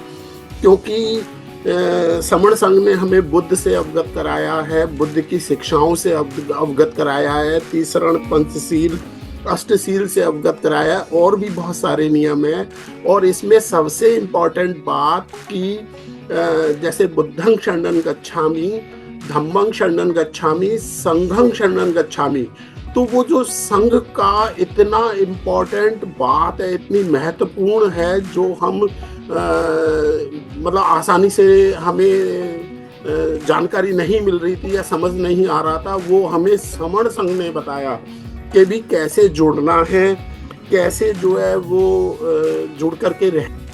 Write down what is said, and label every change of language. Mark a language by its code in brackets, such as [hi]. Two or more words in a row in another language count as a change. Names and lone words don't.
[hi] क्योंकि समण संघ ने हमें बुद्ध से अवगत कराया है, बुद्ध की शिक्षाओं से अवगत कराया है, तीसरण पंचशील अष्टशील से अवगत कराया, और भी बहुत सारे नियम हैं। और इसमें सबसे इम्पोर्टेंट बात कि जैसे [pi] बुद्धं शरणं गच्छामि, धम्मं शरणं गच्छामि, संघं शरणं गच्छामि, [hi] तो वो जो संघ का इतना इम्पोर्टेंट बात है, इतनी महत्वपूर्ण है, जो हम मतलब आसानी से हमें जानकारी नहीं मिल रही थी या समझ नहीं आ रहा था, वो हमें समण संघ ने बताया कि भी कैसे जुड़ना है, कैसे जो है वो जुड़ करके रह।